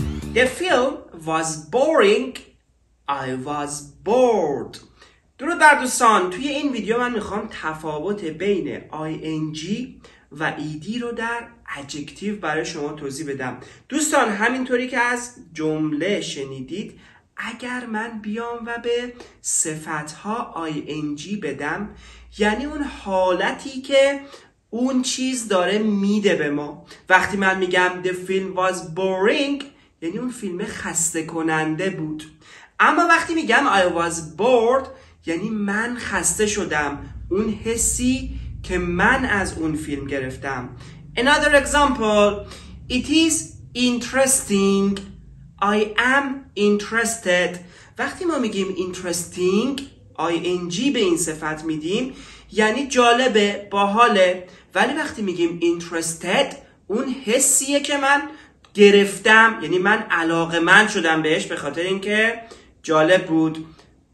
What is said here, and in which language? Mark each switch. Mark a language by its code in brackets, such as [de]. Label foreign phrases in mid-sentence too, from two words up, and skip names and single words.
[en] The film was boring. I was bored. [fa] درود بر دوستان، توی این ویدیو من میخوام تفاوت بین ing و ed رو در adjective برای شما توضیح بدم. دوستان همینطوری که از جمله شنیدید، اگر من بیام و به صفتها ing بدم، یعنی اون حالتی که اون چیز داره میده به ما. وقتی من میگم [en] the film was boring، [fa] یعنی اون فیلم خسته کننده بود. اما وقتی میگم [en] I was bored، [fa] یعنی من خسته شدم، اون حسی که من از اون فیلم گرفتم. [en] Another example: It is interesting. I am interested. [fa] وقتی ما میگیم interesting ing به این صفت میدیم، یعنی جالبه، باحاله. ولی وقتی میگیم interested، اون حسیه که من گرفتم، یعنی من علاقه‌مند شدم بهش به خاطر اینکه جالب بود.